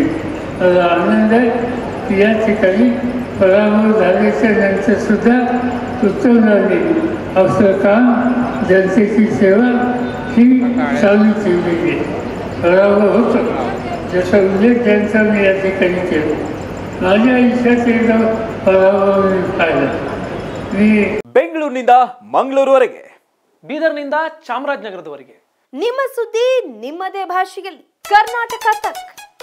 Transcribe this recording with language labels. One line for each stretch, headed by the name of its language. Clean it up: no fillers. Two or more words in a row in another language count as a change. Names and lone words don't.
Marathi: मला आनंद आहे की या ठिकाणी पराभव झाल्याच्या नंतरसुद्धा उत्तमरावने आपलं काम, जनतेची सेवा ही चालू ठेवलेली आहे. पराभव होतो जसा उल्लेख त्यांचा मी या ठिकाणी केला. माझ्या आयुष्यात एकदा पराभव पाहिला. मी
Kannada: ಬೆಂಗಳೂರಿನಿಂದ ಮಂಗಳೂರುವರೆಗೆ, ಬೀದರ್ನಿಂದ ಚಾಮರಾಜನಗರದವರೆಗೆ ನಿಮ್ಮ ಸುದ್ದಿ ನಿಮ್ಮದೇ ಭಾಷೆಯಲ್ಲಿ ಕರ್ನಾಟಕ ತಕ್.